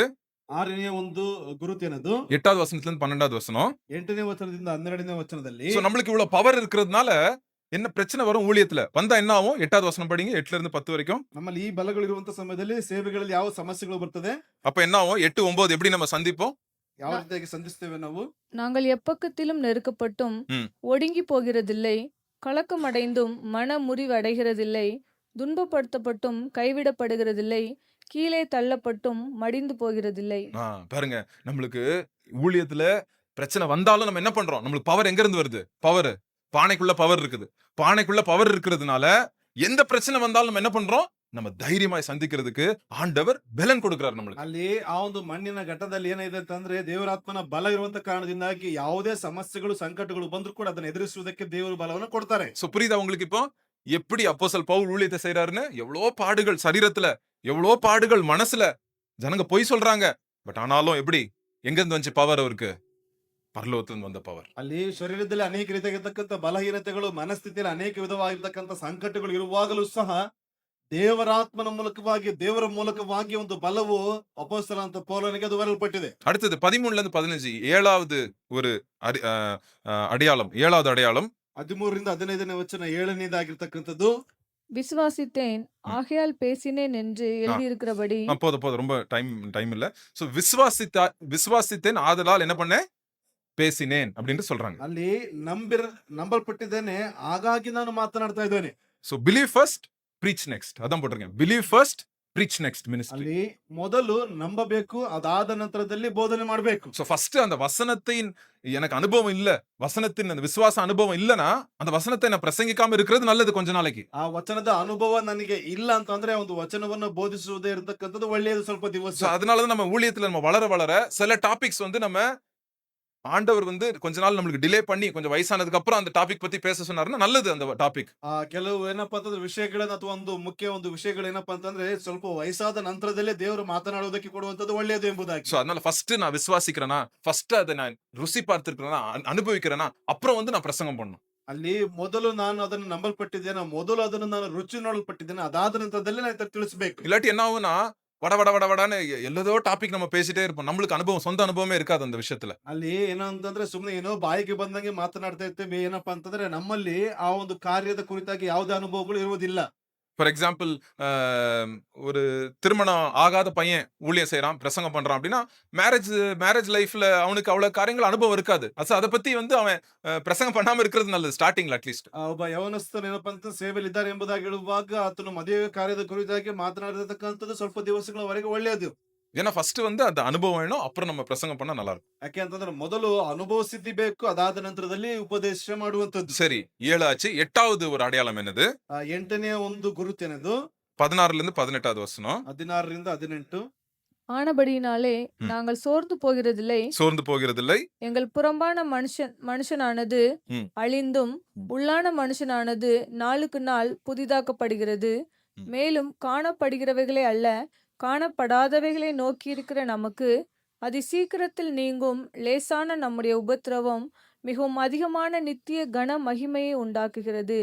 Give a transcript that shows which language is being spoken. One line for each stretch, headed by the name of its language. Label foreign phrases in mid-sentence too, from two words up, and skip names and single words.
Kannada: 6ನೇ ಒಂದು ಗುರುತು ಏನದು?
Tamil: 8வது வசனத்துல இருந்து 12வது வசனம்.
Kannada: 8ನೇ ವಚನದಿಂದ 12ನೇ ವಚನದಲ್ಲಿ
Tamil: சோ நம்மளுக்கு இவ்வளவு பவர் இருக்கிறதுனால என்ன பிரச்சனை வரும் ஊழியத்துல வந்தா என்ன ஆகும்? 8வது வசனம் படிங்க, 8ல இருந்து 10 வரைக்கும்.
Kannada: ನಮ್ಮಲ್ಲಿ ಈ ಬಲಗಳು ಇರುವಂತ ಸಮಯದಲ್ಲಿ ಸೇವೆಗಳಲ್ಲಿ ಯಾವ ಸಮಸ್ಯೆಗಳು ಬರ್ತದೆ,
Tamil: அப்ப என்ன ஆகும்? 8, 9 எப்படி நம்ம சந்திப்போம்?
Kannada: ಯಾವ ರೀತಿಯಾಗಿ ಸಂಧಿಸ್ತೇವೆ ನಾವು?
Tamil: நாங்கள் எப்பக்கத்திலும் நெருக்கப்பட்டும் ஒடுங்கி போகிறதில்லை, கலக்கமடைந்தும் மன முறிவடைகிறதில்லை, துன்பப்படுத்தப்பட்டும் கைவிடப்படுகிறதில்லை, கீழே தள்ளப்பட்டும் மடிந்து போகிறதில்லை. பாருங்க, நம்மளுக்கு ஊழியத்துல பிரச்சனை வந்தாலும் நம்ம என்ன பண்றோம்? நம்மளுக்கு பவர் எங்க இருந்து வருது? பவர் பானைக்குள்ள பவர் இருக்குது. பானைக்குள்ள பவர் இருக்கிறதுனால எந்த பிரச்சனை வந்தாலும் நம்ம என்ன பண்றோம்? நம்ம தைரியமாய் சந்திக்கிறதுக்கு ஆண்டவர் பலன் கொடுக்கிறார் நம்மளுக்கு.
Kannada: ಅಲ್ಲಿ ಆ ಒಂದು ಮಣ್ಣಿನ ಘಟ್ಟದಲ್ಲಿ ಏನಿದೆ ಅಂತಂದ್ರೆ ದೇವರಾತ್ಮನ ಬಲ ಇರುವಂತ ಕಾರಣದಿಂದಾಗಿ ಯಾವುದೇ ಸಮಸ್ಯೆಗಳು ಸಂಕಟಗಳು ಬಂದ್ರು ಕೂಡ ಅದನ್ನ ಎದುರಿಸುವುದಕ್ಕೆ ದೇವರು ಬಲವನ್ನು ಕೊಡ್ತಾರೆ.
Tamil: சோ புரியுதா உங்களுக்கு இப்போ எப்படி அப்போஸ்தலன் பவுல் ஊழியத்தை செய்றாருன்னு? எவ்வளோ பாடுகள் சரீரத்துல, எவ்வளோ பாடுகள் மனசுல. ஜனங்க பொய் சொல்றாங்க, பட் ஆனாலும் எப்படி எங்க இருந்து வந்துச்சு பவர்? அவருக்கு பரலோகத்துல வந்த பவர்.
Kannada: ಅಲ್ಲಿ ಶರೀರದಲ್ಲಿ ಅನೇಕ ರೀತಿಯಾಗಿರ್ತಕ್ಕಂಥ ಬಲಹೀನತೆಗಳು, ಮನಸ್ಥಿತಿಯಲ್ಲಿ ಅನೇಕ ವಿಧವಾಗಿರ್ತಕ್ಕಂಥ ಸಂಕಟಗಳು ಇರುವಾಗಲೂ ಸಹ ದೇವರಾತ್ಮನ ಮೂಲಕವಾಗಿ, ದೇವರ ಮೂಲಕವಾಗಿ ಒಂದು ಬಲವು ಅಪೊಸ್ತಲನಾದ ಪೌಲನಿಗೆ ಅದು ಬರಲ್ಪಟ್ಟಿದೆ.
Tamil: அடுத்தது 13ல இருந்து 15 7வது ஒரு அடையாளம், 7வது அடையாளம்.
Kannada: 13ರಿಂದ 15ನೇ ವಚನ 7ನೇದಾಗಿರ್ತಕ್ಕಂಥದ್ದು.
Tamil: விசுவாசித்தேன் ஆகையால் பேசினேன் என்று எழுதியிருக்கிறபடி. போதும் ரொம்ப டைம் இல்ல. சோ விசுவாசித்தேன் ஆதலால் என்ன பண்ணேன்? பேசினேன் அப்படின்னு சொல்றாங்க.
Kannada: ಅಲ್ಲಿ ನಂಬಲ್ಪಟ್ಟಿದ್ದೇನೆ, ಹಾಗಾಗಿ ನಾನು ಮಾತನಾಡ್ತಾ ಇದ್ದೇನೆ.
English: so believe first, preach next.
Tamil: அதான் போட்டிருக்கேன்.
English: believe first, preach next ministry.
Kannada: ಅಲ್ಲಿ ಮೊದಲು ನಂಬಬೇಕು, ಅದಾದ ನಂತರದಲ್ಲಿ ಬೋಧನೆ ಮಾಡಬೇಕು.
Tamil: சோ ஃபர்ஸ்ட் அந்த வசனத்தின் எனக்கு அனுபவம் இல்ல, வசனத்தின் அந்த விசுவாச அனுபவம் இல்லனா அந்த வசனத்தை நான் பிரசங்கிக்காம இருக்கிறது நல்லது கொஞ்ச நாளைக்கு.
Kannada: ಆ ವಚನದ ಅನುಭವ ನನಗೆ ಇಲ್ಲ ಅಂತಂದ್ರೆ ಒಂದು ವಚನವನ್ನು ಬೋಧಿಸುವುದೇ ಇರತಕ್ಕಂಥದ್ದು ಒಳ್ಳೆಯದು ಸ್ವಲ್ಪ ದಿವಸ.
Tamil: சோ அதனால தான் நம்ம ஊழியத்துல நம்ம வளர வளர சில டாபிக்ஸ் வந்து நம்ம ஆண்டவர் வந்து கொஞ்ச நாள் நம்மளுக்கு டிலே பண்ணி கொஞ்சம் வயசானதுக்கு அப்புறம் அந்த டாபிக் பத்தி பேச சொன்னாருன்னா நல்லது அந்த டாபிக்.
Kannada: ಕೆಲವು ಏನಪ್ಪಾ ಅಂತಂದ್ರೆ ವಿಷಯಗಳನ್ನ ಅಥವಾ ಒಂದು ವಿಷಯಗಳೇನಪ್ಪಾ ಅಂತಂದ್ರೆ ಸ್ವಲ್ಪ ವಯಸ್ಸಾದ ನಂತರದಲ್ಲೇ ದೇವರು ಮಾತನಾಡುವುದಕ್ಕೆ ಕೊಡುವಂತದ್ದು ಒಳ್ಳೆಯದು ಎಂಬುದಾಗಿ.
Tamil: சோ அதனால ஃபர்ஸ்ட் நான் விசுவாசிக்கிறேனா, ஃபர்ஸ்ட் அதை நான் ருசி பார்த்திருக்கிறேனா, அனுபவிக்கிறேனா, அப்புறம் வந்து நான் பிரசங்கம் பண்ணணும்.
Kannada: ಅಲ್ಲಿ ಮೊದಲು ನಾನು ಅದನ್ನು ನಂಬಲ್ಪಟ್ಟಿದ್ದೇನೆ, ಮೊದಲು ಅದನ್ನು ನಾನು ರುಚಿ ನೋಡಲ್ಪಟ್ಟಿದ್ದೇನೆ, ಅದಾದ ನಂತರದಲ್ಲಿ ನಾನು ತಿಳಿಸಬೇಕು.
Tamil: இல்லாட்டி என்ன ஆகும்னா வட வட வட வடன்னு ಎಲ್ಲದೋ டாபிக் நம்ம பேசிட்டே இருப்போம். நம்மளுக்கு அனுபவம், சொந்த அனுபவமே இருக்காது அந்த விஷயத்துல.
Kannada: ಅಲ್ಲಿ ಏನೋ ಅಂತಂದ್ರೆ ಸುಮ್ಮನೆ ಏನೋ ಬಾಯಿಗೆ ಬಂದಂಗೆ ಮಾತನಾಡ್ತಾ ಇರ್ತೇವೆ. ಏನಪ್ಪಾ ಅಂತಂದ್ರೆ ನಮ್ಮಲ್ಲಿ ಆ ಒಂದು ಕಾರ್ಯದ ಕುರಿತಾಗಿ ಯಾವುದೇ ಅನುಭವಗಳು ಇರುವುದಿಲ್ಲ.
English: for example
Tamil: ஒரு திருமணம் ஆகாத பையன் ஊழியம் செய்யறான், பிரசங்கம் பண்றான் அப்படின்னா
English: marriage life
Tamil: அவனுக்கு அவ்வளவு காரியங்கள் அனுபவம் இருக்காது. அதை பத்தி வந்து அவன் பிரசங்கம் பண்ணாம இருக்கிறது நல்லது
English: starting at least.
Kannada: ಒಬ್ಬ ಯವನಸ್ಥರು ಏನಪ್ಪಾ ಅಂತ ಸೇವೆಯಲ್ಲಿ ಇದ್ದಾರೆ ಎಂಬುದಾಗಿ ಹೇಳುವಾಗ ಆತನು ಮದುವೆ ಕಾರ್ಯದ ಕುರಿತಾಗಿ ಮಾತನಾಡಿರತಕ್ಕಂಥದ್ದು ಸ್ವಲ್ಪ ದಿವಸಗಳವರೆಗೆ ಒಳ್ಳೆಯದು.
Tamil: ஏன்னா ஃபர்ஸ்ட் வந்து அந்த அனுபவம் வேணும், அப்புறம் நம்ம பிரசங்கம் பண்ணா நல்லா இருக்கும்.
Kannada: ಯಾಕೆ ಅಂತಂದ್ರೆ ಮೊದಲು ಅನುಭವ ಸಿದ್ಧಿ ಬೇಕು, ಅದಾದ ನಂತರದಲ್ಲಿ ಉಪದೇಶ ಮಾಡುವಂತದ್ದು.
Tamil: சரி, 7 ஆச்சு. 8வது ஒரு அடையாளம் என்னது?
Kannada: 8ನೇ ಒಂದು ಗುರುತೇನದು?
Tamil: 16ல இருந்து 18வது வசனம்.
Kannada: 16ರಿಂದ 18.
Tamil: ஆனபடியினாலே நாங்கள் சோர்ந்து போகிறதில்லை, சோர்ந்து போகிறதில்லை. எங்கள் புறம்பான மனுஷனானது ம். அழிந்தும் உள்ளான மனுஷனானது நாளுக்கு நாள் புதிதாக்கப்படுகிறது. மேலும் காணப்படுகிறவைகளே அல்ல, காணப்படாதவைகளை நோக்கியிருக்கிற நமக்கு அதி சீக்கிரத்தில் நீங்கும் லேசான நம்முடைய உபத்திரவம் மிகவும் அதிகமான நித்திய கன மகிமையை உண்டாக்குகிறது.